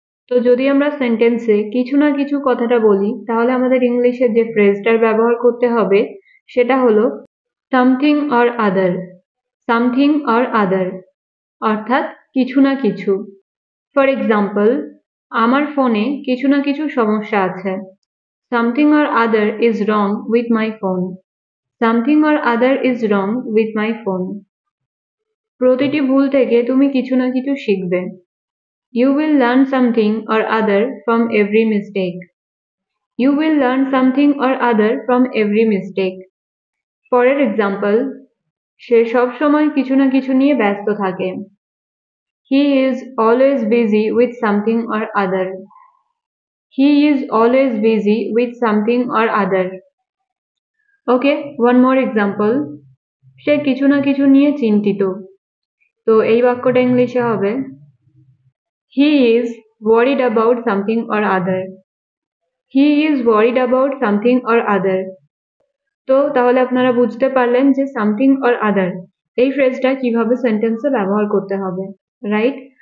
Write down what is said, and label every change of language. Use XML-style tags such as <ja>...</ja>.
<bn>তো যদি আমরা সেন্টেন্সে কিছু না কিছু কথাটা বলি, তাহলে আমাদের ইংলিশে যে ফ্রেজটার ব্যবহার করতে হবে সেটা হলো</bn> <en>Something or other.</en> <bn>Something or other অর্থাৎ কিছু না কিছু। ফর এক্সাম্পল, আমার ফোনে কিছু না কিছু সমস্যা আছে।</bn> <en>Something or other is wrong with my phone. Something or other is wrong with my phone.</en> <bn>প্রতিটি ভুল থেকে তুমি কিছু না কিছু শিখবে।</bn> <en>You will learn something or other from every mistake. You will learn something or other from every mistake.</en> <bn>পরের example, সে সব সময় কিছু না কিছু নিয়ে ব্যস্ত থাকে।</bn> <en>He is always busy with something or other. He is always busy with something or other. Okay, one more example,</en> <bn>সে কিছু না কিছু নিয়ে চিন্তিত। তো এই বাক্যটা ইংলিশে হবে</bn> <en>He is worried about something or other. He is worried about something or other.</en> <bn>তো তাহলে আপনারা বুঝতে পারলেন যে সামথিং অর আদার এই ফ্রেজটা কিভাবে সেন্টেন্সে ব্যবহার করতে হবে, রাইট?</bn>